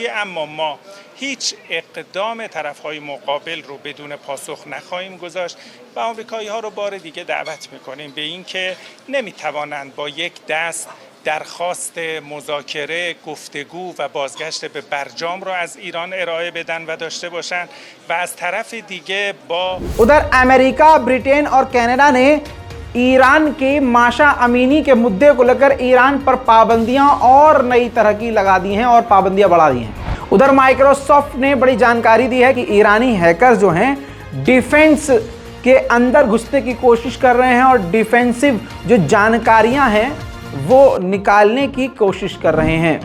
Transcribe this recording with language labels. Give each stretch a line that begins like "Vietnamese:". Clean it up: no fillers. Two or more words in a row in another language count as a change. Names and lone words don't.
Persian: اما ما هیچ اقدام طرف های مقابل رو بدون پاسخ نخواهیم گذاشت و آمریکایی ها رو بار دیگه دعوت میکنیم به این که نمیتوانند با یک دست درخواست مذاکره، گفتگو و بازگشت به برجام رو از ایران ارائه بدن و داشته باشند و از طرف دیگه با
Hindi: उधर अमेरिका, ब्रिटेन और कनाडा ने ईरान के माशा अमीनी के मुद्दे को लेकर ईरान पर पाबंदियां और नई तरह की लगा दी हैं और पाबंदियां बढ़ा दी हैं। उधर माइक्रोसॉफ्ट ने बड़ी जानकारी दी है कि ईरानी हैकर्स जो हैं डिफेंस के अंदर घुसने की कोशिश कर रहे हैं और डिफेंसिव जो जानकारियां हैं वो निकालने की कोशिश कर रहे हैं।